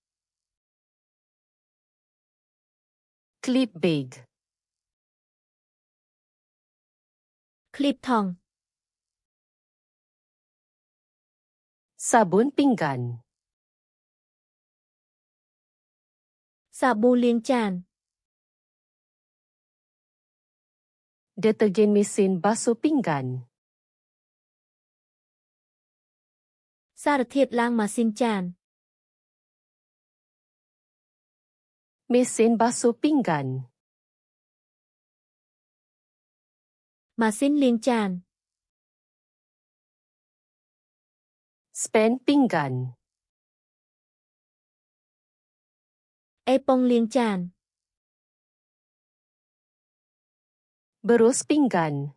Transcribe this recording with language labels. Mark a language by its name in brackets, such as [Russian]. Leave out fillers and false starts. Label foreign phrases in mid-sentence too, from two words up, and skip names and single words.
[Malay] Klip beg. [Khmer] ឃ្លីបថង់ [Malay] Sabun pinggan. [Khmer] សាប៊ូលាងចាន [Malay] Deterjen mesin basuh pinggan. [Khmer] សារធាតុล้างម៉ាស៊ីនចាន [Malay] Mesin basuh pinggan. [Khmer] ម៉ាស៊ីនលាងចាន [Malay] Spen pinggan. [Khmer] អេប៉ុងលាងចាន [Malay] Berus pinggan.